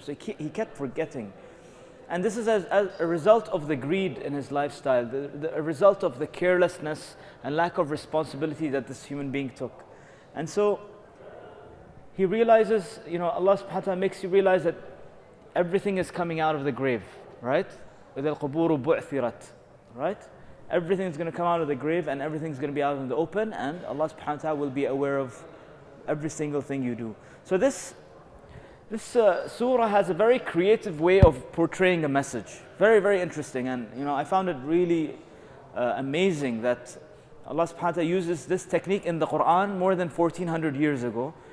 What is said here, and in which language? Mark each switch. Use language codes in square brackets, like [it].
[en] So he kept forgetting. And this is as a result of the greed in his lifestyle, a result of the carelessness and lack of responsibility that this human being took. And so he realizes, Allah subhanahu wa ta'ala makes you realize that everything is coming out of the grave, right? [ar] إِذَا الْقُبُورُ بُعْثِرَتْ, right? [en] Everything is going to come out of the grave and everything's going to be out in the open, and Allah subhanahu wa ta'ala will be aware of every single thing you do. So this surah has a very creative way of portraying a message. Very, very interesting. And I found it really amazing that Allah subhanahu wa ta'ala uses this technique in the Quran more than 1400 years ago.